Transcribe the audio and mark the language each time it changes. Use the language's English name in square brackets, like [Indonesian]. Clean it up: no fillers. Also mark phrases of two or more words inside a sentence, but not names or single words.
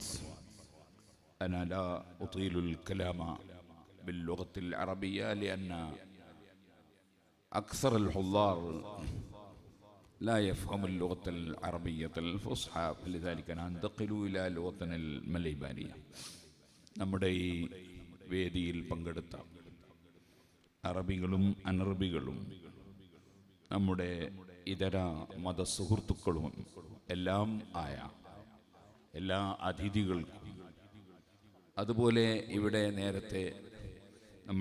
[Arabic] أنا لا أطيل الكلام باللغة العربية لأن أكثر الحضار لا يفهم اللغة العربية الفصحى، فلذلك ننتقل إلى لغتنا المليبانية. [Malayalam] നമ്മുടെ ഈ വേദിയിൽ പങ്കെടുത്ത അറബികളും അനറബികളും നമ്മുടെ ഇതര മതസുഹൃത്തുക്കളും എല്ലാം ആയ എല്ലാ അതിഥികൾക്കും, അതുപോലെ ഇവിടെ നേരത്തെ നമ്മൾ